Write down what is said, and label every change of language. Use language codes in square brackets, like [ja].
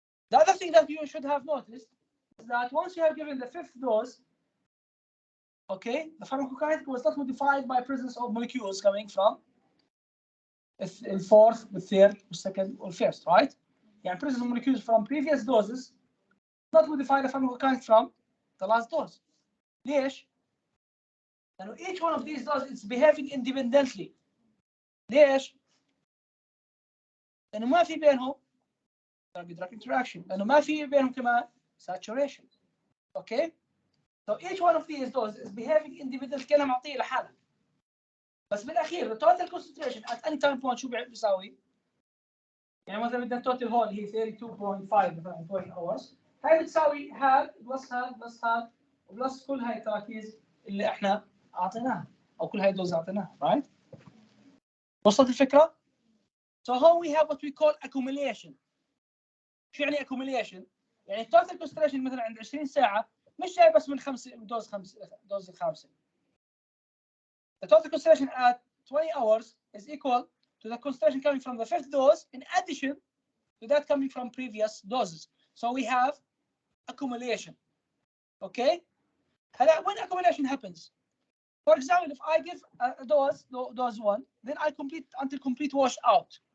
[en] The other thing that you should have noticed is that once you have given the 5th dose, okay, the pharmacokinetic was not modified by presence of molecules coming from the 4th, the 3rd, the 2nd, or 1st, right? Yeah, presence of molecules from previous doses not modify the pharmacokinetic from the last dose. [ar] ليش؟ لأنه [en] each one of these doses is behaving independently. [ar] ليش؟ لأنه ما في بينهم [en] drug interaction، [ar] لأنه ما في بينهم كمان saturation. [en] Okay? So each one of these doses is behaving independently [ar] كأنها معطية لحالها. بس بالأخير [en] the total concentration at any time point [ar] شو بيساوي؟ يعني مثلا بدنا total هول هي 32.5 مثلا 20 hours. هاي بتساوي هاد بلس هاد بلس هاد وبلس كل هاي التراكيز اللي احنا اعطيناها او كل هاي الدوز اعطيناها، [en] right؟ [ar] وصلت الفكره؟ [en] So here we have what we call accumulation. [ar] شو يعني accumulation؟ يعني [en] total concentration [ar] مثلا عند 20 ساعه مش جاي بس من دوز الخامسه. [en] The total concentration at 20 hours is equal to the concentration coming from the 5th dose in addition to that coming from previous doses. So we have accumulation. Okay? When accumulation happens, for example, if I give a dose 1, then I complete until complete wash out.